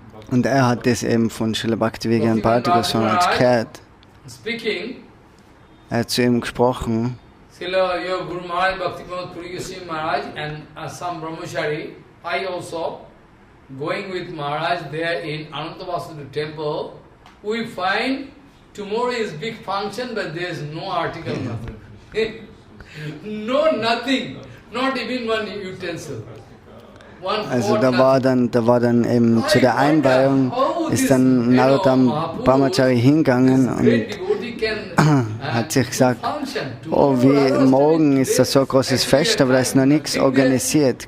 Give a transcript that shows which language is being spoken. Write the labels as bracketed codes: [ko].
[de] Und er hat das eben von Srila Bhakti Vijnana Bharati Gosvami Maharaj gehört. Er hat zu ihm gesprochen. [en] Srila Guru Maharaj Bhakti Vijnana Maharaj and some brahmachari, I also going with Maharaj there in Ananta Vasudeva temple. We find tomorrow is big function, but there is no article, nothing. No, nothing. Not even one utensil. [de] Also da war dann eben zu der Einweihung, ist dann Narotam Brahmachari hingegangen und hat sich gesagt, oh, wie morgen ist das so ein großes Fest, aber da ist noch nichts organisiert.